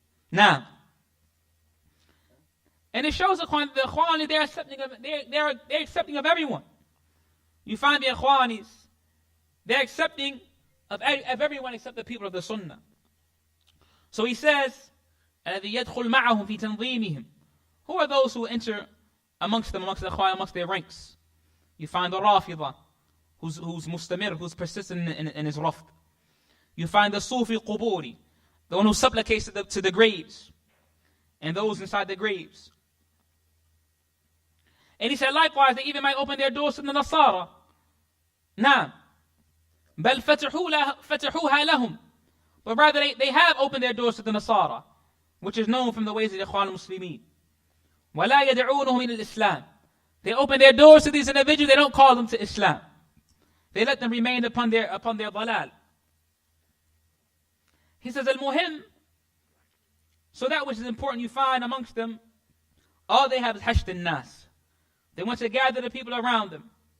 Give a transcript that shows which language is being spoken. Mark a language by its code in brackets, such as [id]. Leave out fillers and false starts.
[en] Now, and it shows the Ikhwani, they're accepting of everyone. You find the Ikhwanis, they're accepting of everyone except the people of the Sunnah. So he says, [ar] الذي يدخل معهم في تنظيمهم. [en] Who are those who enter amongst them, amongst the Ikhwan, amongst their ranks? You find the Rafida, who's mustamir, who's persistent in his rafd. You find the Sufi Quburi, the one who supplicates to the graves, and those inside the graves. And he said, likewise, they even might open their doors to the Nasara. [ar] Nah. بل فتحوها لهم. [en] But rather they have opened their doors to the Nasara, which is known from the ways of the Ikhwan al-Muslimin. [ar] ولا يدعونهم إلى الإسلام. [en] They open their doors to these individuals, they don't call them to Islam. They let them remain upon their dalal. He says, al-muhim, so that which is important you find amongst them, all they have is hashd al-nas. They want to gather the people around them.